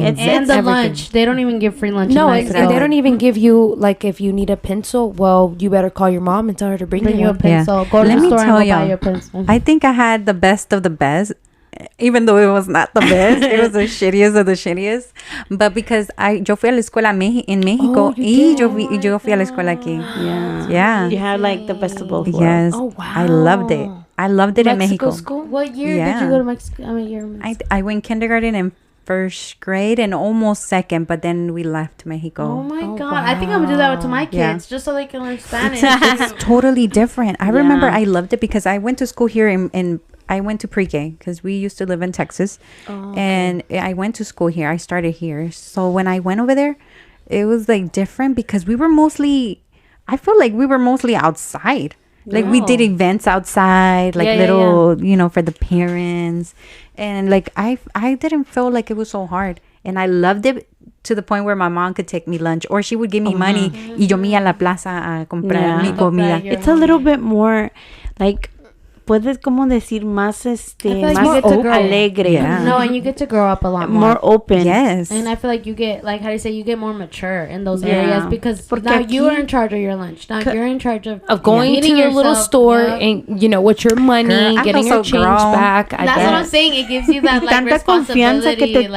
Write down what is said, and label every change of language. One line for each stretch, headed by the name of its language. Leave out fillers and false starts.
English: And the lunch. They don't even give free lunch. No, and they don't even give you, like, if you need a pencil, well, you better call your mom and tell her to bring you a pencil. Go to the store and buy your pencil. I think I had the best of the best. Even though it was not the best, it was the shittiest of the shittiest. But because
Spanish: yo fui a la escuela en México y yo fui a la escuela aquí.
English: Yeah. You had like the best of both worlds. Yes. Oh, wow. I loved it. I loved it in Mexico. School? What year did you go to Mexico? I went kindergarten and first grade and almost second, but then we left Mexico. Oh my God. Wow. I think I'm going to do that to my kids just so they can learn Spanish. It's totally different. I remember I loved it because I went to school here in I went to pre-K because we used to live in Texas. And I went to school here. I started here. So when I went over there, it was like different because I feel like we were mostly outside. Like we did events outside, like you know, for the parents. And like I didn't feel like it was so hard. And I loved it to the point where my mom could take me lunch or she would give me money
Spanish: y yo me iba a la plaza a comprar mi comida.
English: It's a little bit more like,
Spanish: puedes como decir más más alegre.
English: Yeah. No, and you get to grow up a lot more open. Yes. And I feel like you get, like, how do you say, you get more mature in those areas because now you are in charge of your lunch. Now you're in charge of going to your little store and, you know, with your money, getting your change back. That's what I'm saying. It gives you that like responsibility.